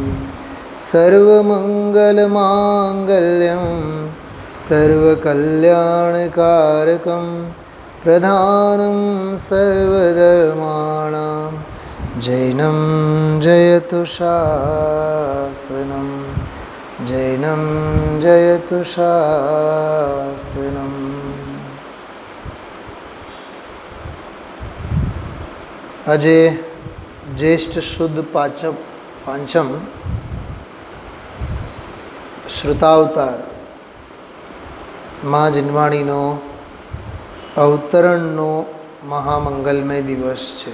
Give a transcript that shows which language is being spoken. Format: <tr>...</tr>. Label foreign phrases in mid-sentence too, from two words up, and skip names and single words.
<sa>सर्वमङ्गलमाङ्गल्यं सर्वकल्याणकारकं प्रधानं सर्वधर्माणां जैनं जयतु शासनं जैनं जयतु शासनम्।</sa> <gu>આજે જ્યેષ્ઠ શુદ્ધ પાંચમ શ્રુતાવતાર મા જીનવાણીનો અવતરણનો મહામંગલમય દિવસ છે.</gu>